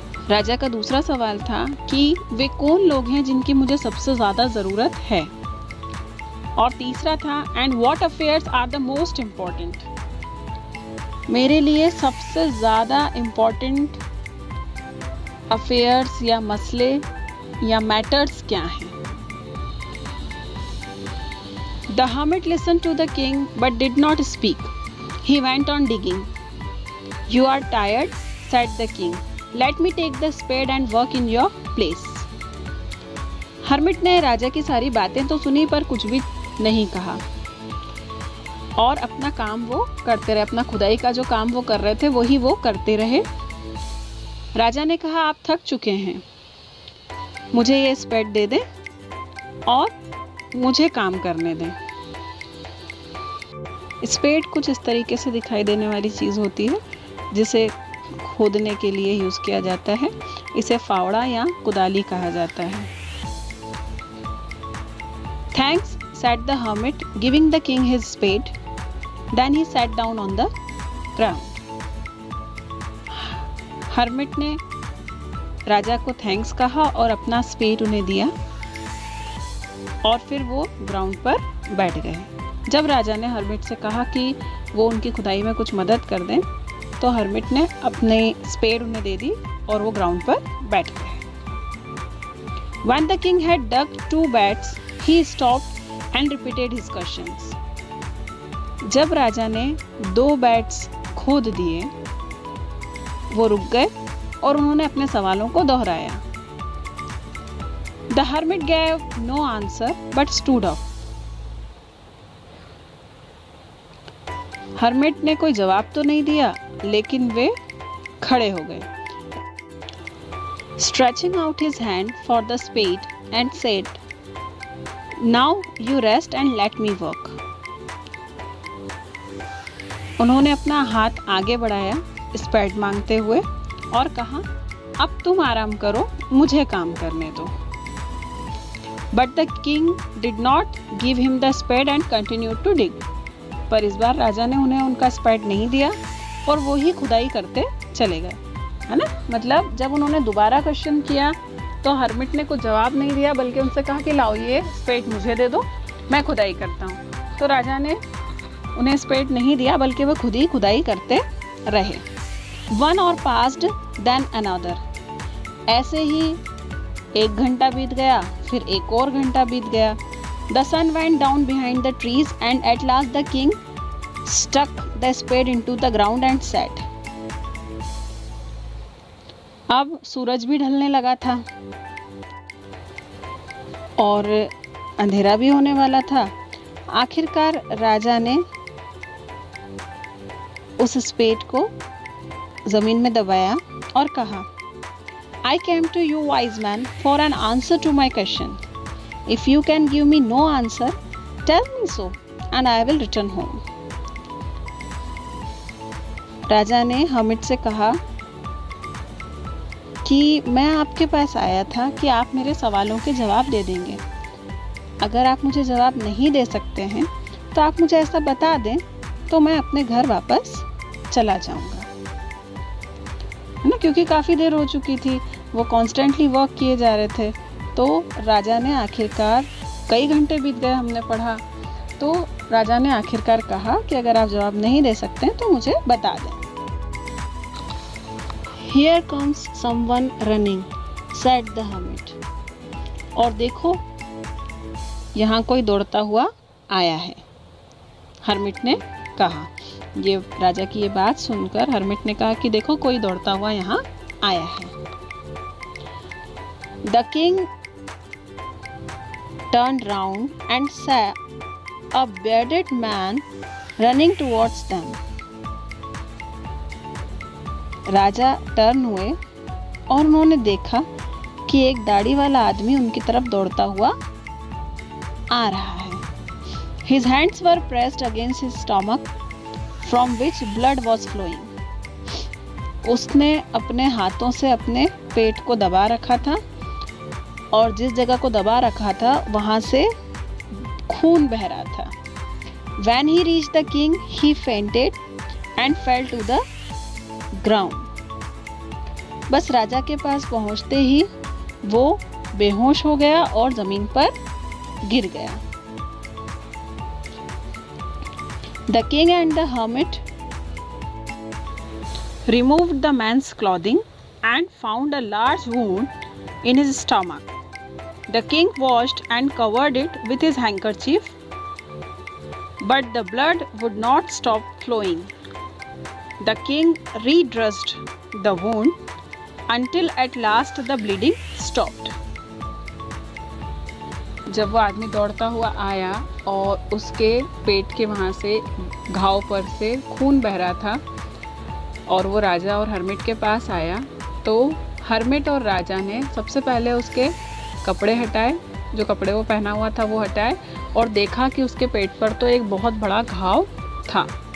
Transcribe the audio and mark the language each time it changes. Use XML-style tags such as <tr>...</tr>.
<hi>राजा का दूसरा सवाल था कि वे कौन लोग हैं जिनकी मुझे सबसे ज़्यादा ज़रूरत है. और तीसरा था,</hi> <en>And what affairs are the most important?</en> <hi>मेरे लिए सबसे ज़्यादा इम्पोर्टेंट अफेयर्स या मसले या मैटर्स क्या हैं?</hi> <en>The hermit listened to the king but did not speak. He went on digging. You are tired, said the king. Let me take the spade and work in your place.</en> <hi>Hermit ने राजा की सारी बातें तो सुनी पर कुछ भी नहीं कहा और अपना काम वो करते रहे। अपना खुदाई का जो काम वो कर रहे थे वही वो करते रहे। राजा ने कहा, आप थक चुके हैं, मुझे ये स्पेड दे दें और मुझे काम करने दें। स्पेड कुछ इस तरीके से दिखाई देने वाली चीज़ होती है जिसे खोदने के लिए यूज़ किया जाता है। इसे फावड़ा या कुदाली कहा जाता है।</hi> <en>Thanks, said the hermit, giving the king his spade. Then he sat down on the ground.</en> <hi>Hermit ने राजा को थैंक्स कहा और अपना स्पेड उन्हें दिया और फिर वो ग्राउंड पर बैठ गए। जब राजा ने हर्मिट से कहा कि वो उनकी खुदाई में कुछ मदद कर दें तो हर्मिट ने अपने स्पेड उन्हें दे दी और वो ग्राउंड पर बैठ गए।</hi> <en>When the king had dug 2 beds, he stopped and repeated his questions.</en> <hi>जब राजा ने 2 बेड्स खोद दिए वो रुक गए और उन्होंने अपने सवालों को दोहराया।</hi> <en>The hermit gave no answer but stood up.</en> <hi>Hermit ने कोई जवाब तो नहीं दिया लेकिन वे खड़े हो गए।</hi> <en>Stretching out his hand for the spade and said, "Now you rest and let me work."</en> <hi>उन्होंने अपना हाथ आगे बढ़ाया स्पेड मांगते हुए और कहा, अब तुम आराम करो, मुझे काम करने दो।</hi> <en>But the king did not give him the spade and continued to dig.</en> <hi>पर इस बार राजा ने उन्हें उनका स्पेड नहीं दिया और वो ही खुदाई करते चले गए, है ना। मतलब जब उन्होंने दोबारा क्वेश्चन किया तो हर्मिट ने कुछ जवाब नहीं दिया बल्कि उनसे कहा कि लाओ ये स्पेड मुझे दे दो, मैं खुदाई करता हूँ। तो राजा ने उन्हें स्पेड नहीं दिया बल्कि वो खुद ही खुदाई करते रहे।</hi> <en>1 hour passed, then another.</en> <hi>ऐसे ही 1 घंटा बीत गया, फिर एक और घंटा बीत गया।</hi> <en>The sun went down behind the trees and at last the king stuck the spade into the ground and sat.</en> <hi>अब सूरज भी ढलने लगा था और अंधेरा भी होने वाला था। आखिरकार राजा ने उस स्पेड को जमीन में दबाया और कहा,</hi> <en>I came to you, wise man, for an answer to my question. If you can give me no answer, tell me so, and I will return home.</en> <hi>राजा ने हर्मिट से कहा कि मैं आपके पास आया था कि आप मेरे सवालों के जवाब दे देंगे। अगर आप मुझे जवाब नहीं दे सकते हैं तो आप मुझे ऐसा बता दें तो मैं अपने घर वापस चला जाऊंगा, है ना। क्योंकि काफ़ी देर हो चुकी थी, वो कॉन्स्टेंटली वर्क किए जा रहे थे। तो राजा ने आखिरकार, कई घंटे बीत गए हमने पढ़ा, तो राजा ने आखिरकार कहा कि अगर आप जवाब नहीं दे सकते हैं तो मुझे बता दें।</hi> <en>Here comes someone running, said the hermit.</en> <hi>और देखो, यहाँ कोई दौड़ता हुआ आया है, हर्मिट ने कहा। ये राजा की ये बात सुनकर हर्मिट ने कहा कि देखो कोई दौड़ता हुआ यहाँ आया है।</hi> <en>The king turned round and saw a bearded man running towards them.</en> <hi>Raja turn हुए और उन्होंने देखा कि एक दाढ़ी वाला आदमी उनकी तरफ दौड़ता हुआ आ रहा है।</hi> <en>His hands were pressed against his stomach, from which blood was flowing.</en> <hi>उसने अपने हाथों से अपने पेट को दबा रखा था और जिस जगह को दबा रखा था वहां से खून बह रहा था।</hi> <en>When he reached the king, he fainted and fell to the ground.</en> <hi>बस राजा के पास पहुंचते ही वो बेहोश हो गया और जमीन पर गिर गया।</hi> <en>The king and the hermit removed the man's clothing and found a large wound in his stomach. The king washed and covered it with his handkerchief, but the blood would not stop flowing. The king redressed the wound until at last the bleeding stopped.</en> <hi>जब वो आदमी दौड़ता हुआ आया और उसके पेट के वहाँ से घाव पर से खून बह रहा था और वो राजा और हर्मिट के पास आया, तो हर्मिट और राजा ने सबसे पहले उसके कपड़े हटाए, जो कपड़े वो पहना हुआ था वो हटाए और देखा कि उसके पेट पर तो एक बहुत बड़ा घाव था।</hi>